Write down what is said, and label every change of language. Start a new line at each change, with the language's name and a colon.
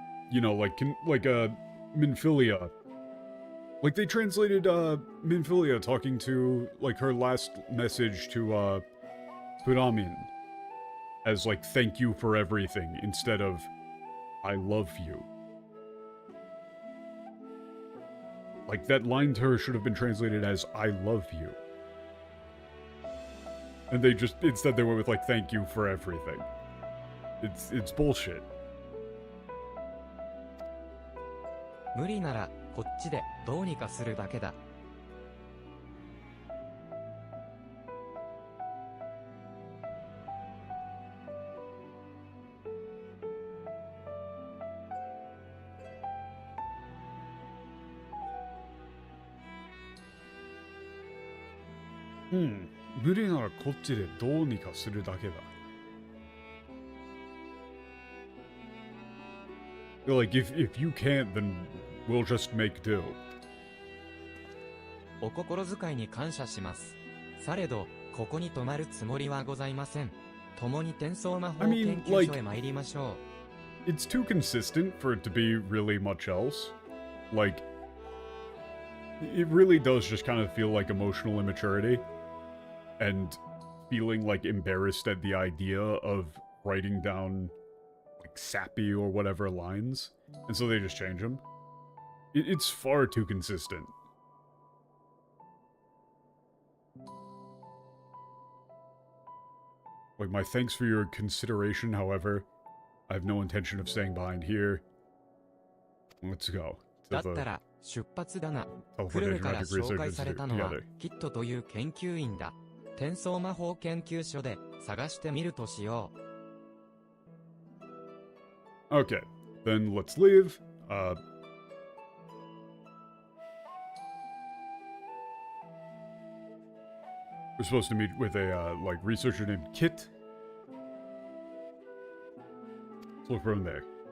English: You know, like Minfilia. Like, they translated, Minfilia talking to, like, her last message to, Puramin as, like, thank you for everything, instead of, I love you. Like, that line to her should have been translated as, I love you. And they just, instead they went with, like, thank you for everything. It's bullshit.
Japanese: 無理ならこっちでどうにかするだけだ。無理ならこっちでどうにかするだけだ。
English: Like, if you can't, then we'll just make do.
Japanese: お心遣いに感謝します。されど、ここに泊まるつもりはございません。共に転送魔法研究所へ参りましょう。
English: It's too consistent for it to be really much else. Like, it really does just kind of feel like emotional immaturity. And feeling, like, embarrassed at the idea of writing down, like, sappy or whatever lines. And so they just change them. It's far too consistent. Like, my thanks for your consideration, however. I have no intention of staying behind here. Let's go.
Japanese: だったら、出発だな。クルルから紹介されたのは、キットという研究員だ。転送魔法研究所で探してみるとしよう。
English: Okay, then let's leave. We're supposed to meet with a, like, researcher named Kit. Let's look from there.